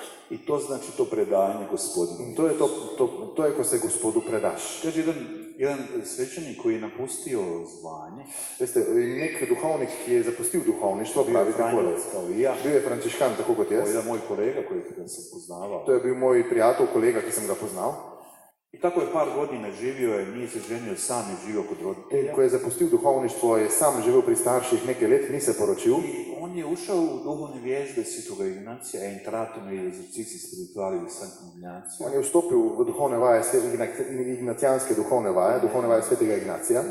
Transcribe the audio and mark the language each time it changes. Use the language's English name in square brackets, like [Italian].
[Croatian] I to znači to predanje Gospodinu. [Slovenian] In to je, ko se Gospodu predaš. [Croatian] Kaže jedan svećenik koji je napustio zvanje, [Slovenian] Veste, nek duhovnik, ki je zapustil duhovništvo, pravi takole. [Croatian] Franjevac kao i ja, [Slovenian] Bil je frančiškan, tako kot to je jaz. [Croatian] jedan moj kolega koji sam poznavao. [Slovenian] To je bil moj prijatelj, kolega, ki sem ga poznal. [Croatian] I tako je par godina živio, nije se ženio, sam je živio kod roditelja. [Slovenian] Ko je zapustil duhovništvo, je sam živel pri starših nekaj let, ni se poročil. [Croatian] I on je ušao u duhovne vježbe Svetoga Ignacija, [Italian] entratum i esercici spirituali [Croatian] Sankt Ignacija. [Slovenian] On je vstopil v duhovne vaje, ignacijanske duhovne vaje svetega Ignacija.